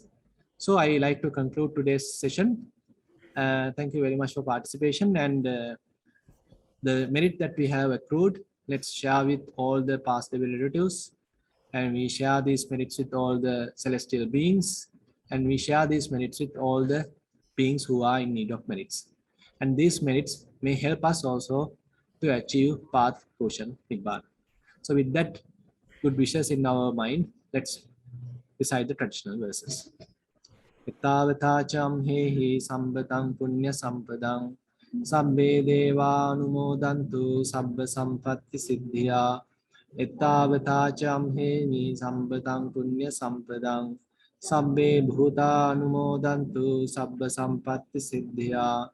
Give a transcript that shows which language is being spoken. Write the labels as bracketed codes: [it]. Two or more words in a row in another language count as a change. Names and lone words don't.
[en] So I like to conclude today's session. Thank you very much for participation, and the merit that we have accrued, let's share with all the past relatives, and we share these merits with all the celestial beings, and we share these merits with all the beings who are in need of merits. And these merits may help us also to achieve path fruition nibbana. So with that good wishes in our mind, let's recite the traditional verses. [pi] Ittavata hehi sambhatam punya sampadam sabbe devanumodantu sabba sampatti siddhya. Ittavata hehi sambhatam punya sampadam sabbe bhutanumodantu sabba sampatti siddhya.